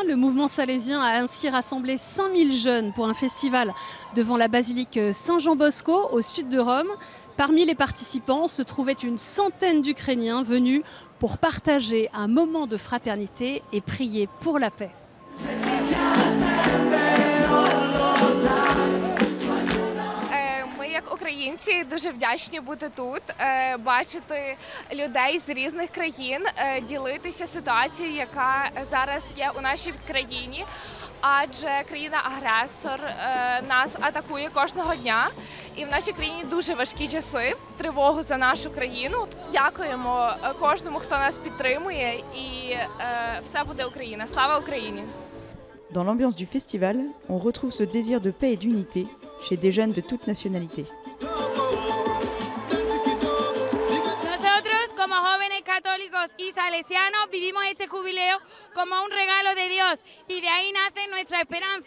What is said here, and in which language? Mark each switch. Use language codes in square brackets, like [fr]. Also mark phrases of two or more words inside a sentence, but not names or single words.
[fr] Le mouvement salésien a ainsi rassemblé 5000 jeunes pour un festival devant la basilique Saint-Jean-Bosco au sud de Rome. Parmi les participants se trouvait une centaine d'Ukrainiens venus pour partager un moment de fraternité et prier pour la paix. [uk] Ми, як українці дуже вдячні бути тут, бачити людей з різних країн, ділитися ситуацією, яка зараз є у нашій країні. Адже країна-агресор нас атакує кожного дня. І в нашій країні дуже важкі часи, тривогу за нашу країну. Дякуємо кожному, хто нас підтримує, і все буде Україна. Слава Україні! [fr] Dans l'ambiance du festival, on retrouve ce désir de paix et d'unité chez des jeunes de toutes nationalités. [es] Nosotros, como jóvenes católicos y salesianos, vivimos este jubileo como un regalo de Dios y de ahí nace nuestra esperanza.